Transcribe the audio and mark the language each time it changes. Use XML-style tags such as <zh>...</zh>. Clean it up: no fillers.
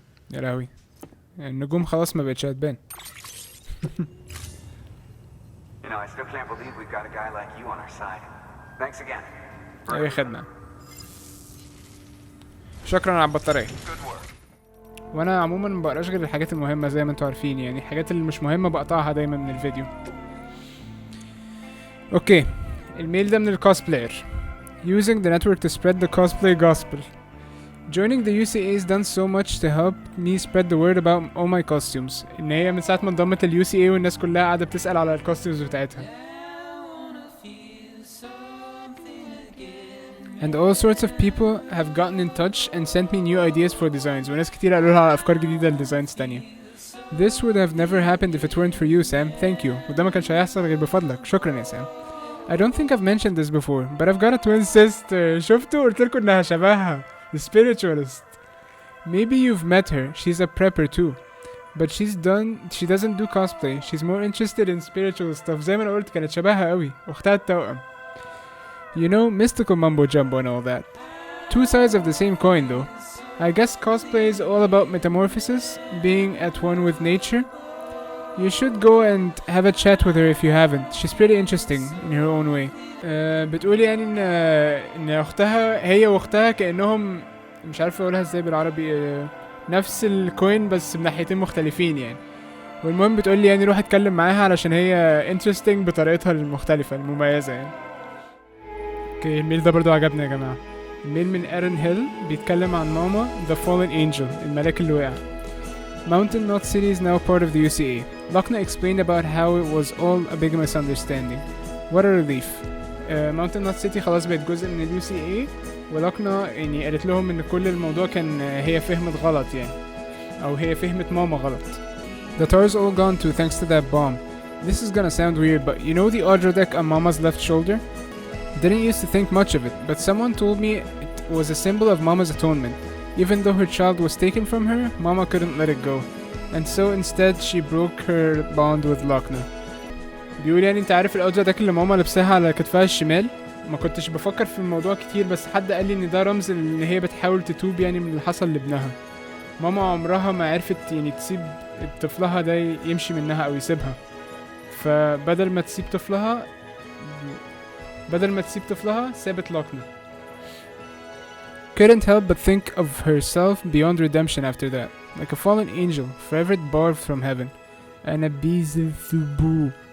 <ar>يا لهوي النجوم خلاص ما بقتش هتبان.</ar> <en>You know, I still can't believe we've got a guy like you on our side. Thanks again.</en> <ar>اي خدمة. شكرا على البطارية.</ar> <en>Good work.</en> <ar>وانا عموما ما بقراش غير الحاجات المهمة زي ما انتوا عارفين، يعني الحاجات اللي مش مهمة بقطعها دايما من الفيديو. اوكي الميل ده من الكوسبلاير.</ar> <en>Using the network to spread the cosplay gospel. Joining the UCA has done so much to help me spread the word about all my costumes.</en> <ar>ان هي من ساعة ما انضمت ال UCA والناس كلها قاعدة بتسأل على الكوستيومز بتاعتها.</ar> <en>And all sorts of people have gotten in touch and sent me new ideas for designs.</en> <ar>وناس كتير قالوا لها على أفكار جديدة لديزاينز تانية.</ar> <en>This would have never happened if it weren't for you, Sam. Thank you.</en> <ar>وده ما كانش هيحصل غير بفضلك. شكرا يا سام.</ar> <en>I don't think I've mentioned this before, but I've got a twin sister.</en> <ar>شفتوا قلت لكم إنها شبهها.</ar> <en>The spiritualist. Maybe you've met her. She's a prepper too. But she doesn't do cosplay. She's more interested in spiritual stuff.</en> <ar>زي ما أنا قلت كانت شبهها قوي. أختها التوأم.</ar> <en>You know, mystical mumbo jumbo and all that. Two sides of the same coin though. I guess cosplay is all about metamorphosis, being at one with nature. You should go and have a chat with her if you haven't. She's pretty interesting in her own way.</en> <ar>بتقولي يعني ان اختها هي واختها كأنهم مش عارف اقولها ازاي بالعربي، نفس الكوين بس بناحيتين مختلفين يعني. والمهم بتقولي يعني روح اتكلم معاها علشان هي interesting بطريقتها المختلفة المميزة يعني. اوكي الميل ده برضو عجبني يا جماعة. الميل من ايرن هيل بيتكلم عن ماما The Fallen Angel الملاك اللي وقع.</ar> <en>Mountain Knot City is now part of the UCA. Lakna explained about how it was all a big misunderstanding. What a relief.</en> <ar>Mountain Knot City خلاص بقت جزء من ال UCA ولكنا يعني قالت لهم ان كل الموضوع كان هي فهمت غلط يعني او هي فهمت ماما غلط.</ar> <en>The tower's all gone too thanks to that bomb. This is gonna sound weird but you know the audio deck on Mama's left shoulder? Didn't used to think much of it, but someone told me it was a symbol of Mama's atonement. Even though her child was taken from her, Mama couldn't let it go. And so instead she broke her bond with Lakna.</en> <ar>بيقول يعني انت عارف الاوديو داك اللي ماما لبسها على كتفها الشمال؟ ما كنتش بفكر في الموضوع كتير بس حد قال لي ان ده رمز ان هي بتحاول تتوب يعني من اللي حصل لابنها. ماما عمرها ما عرفت يعني تسيب طفلها ده يمشي منها او يسيبها. فبدل ما تسيب طفلها سابت لاكنا.</ar> <en>Couldn't help but think of herself beyond redemption after that, like a fallen angel, forever barred from heaven. And a Beelzebub.</en>